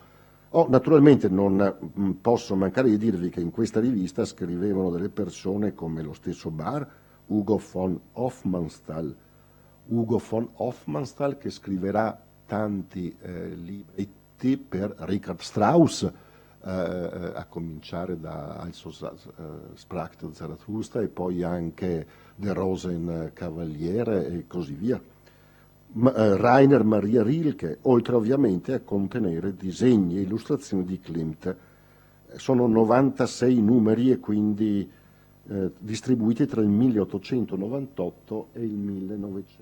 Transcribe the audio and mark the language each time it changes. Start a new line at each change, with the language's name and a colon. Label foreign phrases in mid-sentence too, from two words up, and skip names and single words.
Italian: Naturalmente non posso mancare di dirvi che in questa rivista scrivevano delle persone come lo stesso Bar, Ugo von Hofmannsthal, che scriverà tanti libretti per Richard Strauss, a cominciare da Also sprach der Zarathustra, e poi anche De Rosenkavaliere e così via. Rainer Maria Rilke, oltre ovviamente a contenere disegni e illustrazioni di Klimt. Sono 96 numeri e quindi distribuiti tra il 1898 e il 1900.